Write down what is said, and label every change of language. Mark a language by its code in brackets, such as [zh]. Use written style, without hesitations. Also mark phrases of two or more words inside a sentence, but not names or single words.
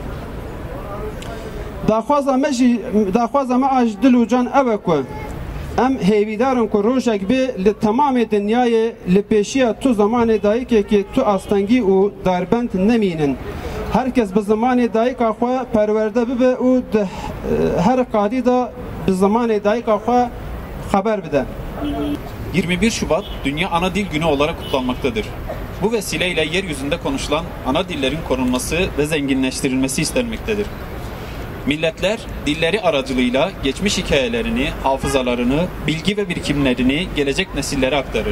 [ku] Daxwaza me a ji dil û can ew e ku em hêvîdarin ku rojek bê li temamê dinyayê li pêşiya tu zamanê dayîkekê tu astengî û derbend nemînin. herkes bi zamanê dayika xwe perwerde bibe û her qadî da bi zamanê dayika xwe haber bide. [tr] 21 Şubat Dünya Ana Dil Günü olarak kutlanmaktadır. Bu vesileyle yeryüzünde konuşulan ana dillerin korunması ve zenginleştirilmesi istenmektedir. Milletler dilleri aracılığıyla geçmiş hikayelerini, hafızalarını, bilgi ve birikimlerini gelecek nesillere aktarır.